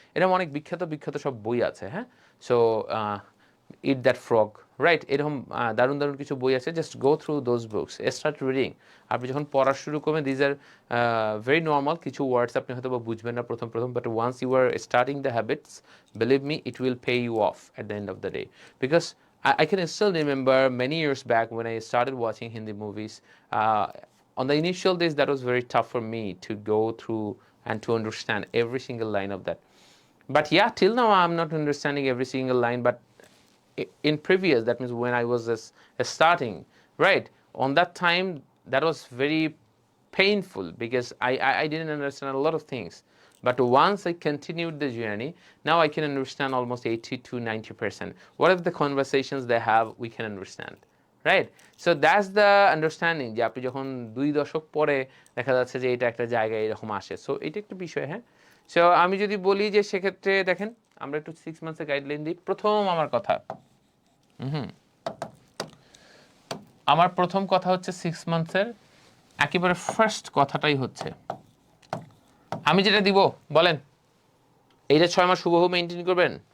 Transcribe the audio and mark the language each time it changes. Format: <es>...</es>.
<bn>এরকম অনেক বিখ্যাত বিখ্যাত সব বই আছে। হ্যাঁ,</bn> <en>so it that frog,</en> <bn>right? এরকম দারুণ দারুণ কিছু বই আছে,</bn> <en>Just go through those books, start reading.</en> <bn>আপনি যখন পড়া শুরু করবেন,</bn> <en>these are very normal,</en> <bn>কিছু ওয়ার্ডস আপনি হয়তো বা বুঝবেন না প্রথম প্রথম,</bn> <en>But once you are starting the habits, believe me, it will pay you off at the end of the day. Because I can still remember many years back when I started watching Hindi movies. On the initial days, that was very tough for me to go through and to understand every single line of that. But yeah, till now I'm not understanding every single line. But in previous, that means when I was starting, right? On that time, that was very painful because I didn't understand a lot of things. But once I continued the journey, now I can understand almost 80 to 90%. Whatever the conversations they have, we can understand. Right? So that's the understanding</en> <bn>যে আপনি যখন 2 দশক পরে দেখা যাচ্ছে যে এটা একটা জায়গায় এরকম আসে। সো এটা একটা বিষয়। হ্যাঁ, সো আমি যদি বলি যে সেক্ষেত্রে দেখেন আমরা একটু 6 মান্থসের গাইডলাইন দিই। প্রথম আমার কথা, আমার প্রথম কথা হচ্ছে 6 মান্থসের একেবারে ফার্স্ট কথাটাই হচ্ছে, আমি যেটা দিব বলেন, এইটা 6 মাস হুবহু মেনটেন করবেন।</bn>